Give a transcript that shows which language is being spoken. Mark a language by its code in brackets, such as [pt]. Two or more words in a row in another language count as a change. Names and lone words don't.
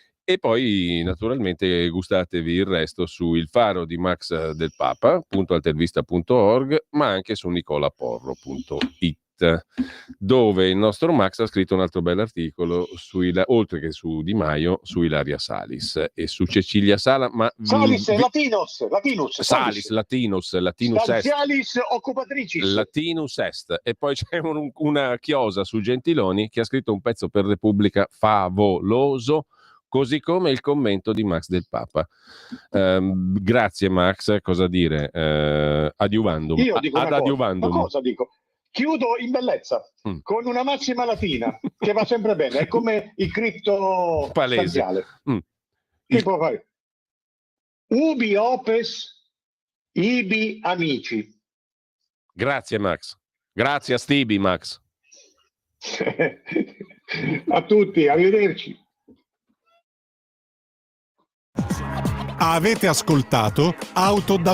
[it] E poi naturalmente gustatevi il resto su Il Faro di Max del Papa, .altervista.org, ma anche su nicolaporro.it, dove il nostro Max ha scritto un altro bell'articolo oltre che su Di Maio, su Ilaria Salis e su Cecilia Sala, ma [la] Salis Latinus Salis, Latinus est, Salis occupatricis, Latinus est. [it] E poi c'è una chiosa su Gentiloni che ha scritto un pezzo per Repubblica favoloso, così come il commento di Max del Papa. Grazie Max, cosa dire? [la] Adiuvandum. [it] Io dico [la] ad adiuvandum. [it] Ma cosa dico? Chiudo in bellezza con una massima latina che va sempre bene, è come il cripto stanziale. Che può fare? [la] Ubi opes, ibi amici. [it] Grazie Max. Grazie a Stibi Max. A tutti, arrivederci. Avete ascoltato Auto da